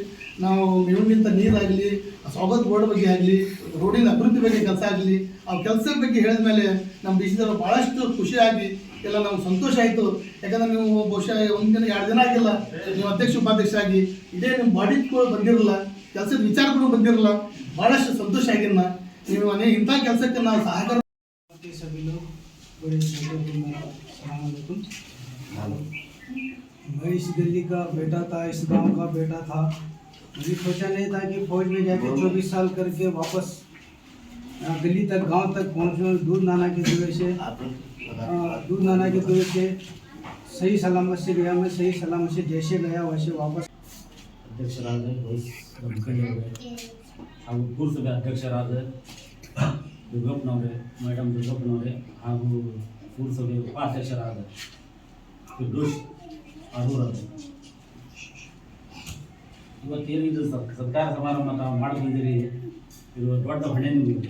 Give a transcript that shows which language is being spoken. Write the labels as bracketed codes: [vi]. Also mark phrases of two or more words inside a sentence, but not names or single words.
[kn] ನಾವು ಮೇವಿನಿಂದ ನೀರಾಗಲಿ, ಸ್ವಾಗತ ಬೋರ್ಡ್ ಬಗ್ಗೆ ಆಗಲಿ, ರೋಡಿನ ಅಭಿವೃದ್ಧಿ ಬಗ್ಗೆ ಕೆಲಸ ಆಗಲಿ, ಆ ಕೆಲಸದ ಬಗ್ಗೆ ಹೇಳಿದ ಮೇಲೆ ನಮ್ಮ ದೇಶದವರು ಭಾಳಷ್ಟು ಖುಷಿಯಾಗಿ ಎಲ್ಲ ನಮ್ಗೆ ಸಂತೋಷ ಆಯಿತು. ಯಾಕಂದ್ರೆ ನೀವು ಬಹುಶಃ 1 ದಿನ 2 ದಿನ ಆಗಿಲ್ಲ ನೀವು ಅಧ್ಯಕ್ಷ ಉಪಾಧ್ಯಕ್ಷ ಆಗಿ, ಇದೇ ನಿಮ್ಮ ಬಾಡಿಗಳು ಬಂದಿರಲ್ಲ, ಕೆಲಸದ ವಿಚಾರಗಳು ಬಂದಿರಲ್ಲ, ಭಾಳಷ್ಟು ಸಂತೋಷ ಆಗಿನ್ನ ನೀವು ಇಂಥ ಕೆಲಸಕ್ಕೆ ನಾವು ಸಹಕಾರ. [hi] मैं इस दिल्ली का बेटा था, इस गांव का बेटा था। मुझे सोचा नहीं था कि फौज में जाके 24 साल करके वापस दिल्ली तक गांव तक पहुंचूँ। दूध नाना की दुआ से सही सलामत से गया। मैं सही सलामत से जैसे गया वैसे वापस [kn] ಅಧ್ಯಕ್ಷರಾದ ಹಾಗೂ ಪುರಸಭೆ ಅಧ್ಯಕ್ಷರಾದ ದುರ್ಗಪ್ಪನವರೇ, ಮೇಡಮ್ ದುರ್ಗಪ್ಪನವರೇ ಹಾಗೂ ಪುರಸಭೆ ಉಪಾಧ್ಯಕ್ಷರಾದ ಫಿರ್ದೋಷ್ ಆಡೂರ್ ಅವರು, ಇವತ್ತೇನು ಇದು ಸತ್ಕಾರ ಸಮಾರಂಭ ನಾವು ಮಾಡಿ ಬಂದಿರಿ, ಇದು ದೊಡ್ಡ ಹೊಣೆ ನಿಮಗೆ.